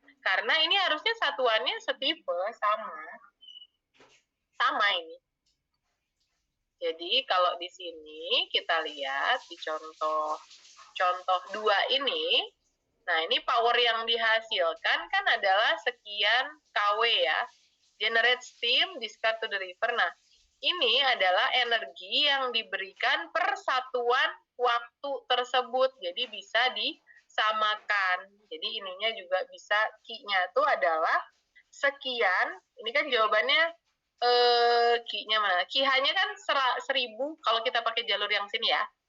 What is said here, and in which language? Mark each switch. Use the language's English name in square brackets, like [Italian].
[Indonesian] Karena ini harusnya satuannya setipe, sama ini. Jadi kalau di sini kita lihat di contoh 2 ini, nah ini power yang dihasilkan kan adalah sekian kW ya. [English] Generate steam, discard to the river. [Indonesian] Nah, ini adalah energi yang diberikan per satuan waktu tersebut. Jadi bisa disamakan. Jadi ininya juga bisa, Q-nya itu adalah sekian. Ini kan jawabannya Q-nya mana? Q-nya kan 1000 kalau kita pakai jalur yang sini ya.